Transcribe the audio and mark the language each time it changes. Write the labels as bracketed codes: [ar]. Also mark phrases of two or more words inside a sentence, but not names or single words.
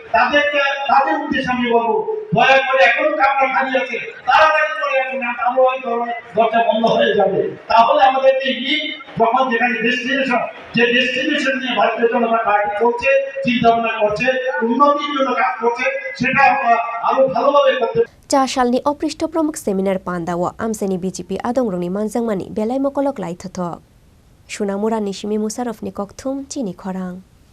[bn] তাদের উদ্দেশ্যে আমি বলবো দয়া করে এখনো কামরা খালি আছে তাড়াতাড়ি করে আসুন না তাহলে দরজা বন্ধ হয়ে যাবে তাহলে আমাদের এই লিগ যখন যেখানে ডেস্টিনেশন নিয়ে ভারতীয় জনতা পার্টি চলছে চিন্তা ভাবনা করছে উন্নতির জন্য কাজ করছে সেটা আমরা আরো ভালোভাবে করতে [trp] Chashalni Oprishto Pramukh Seminar Pandawa Amseni BJP Adongrongni Manjangmani Belai Mokolok Lai Thothok Shunamura Nishimi Musarofni Kokthum Chini Khorang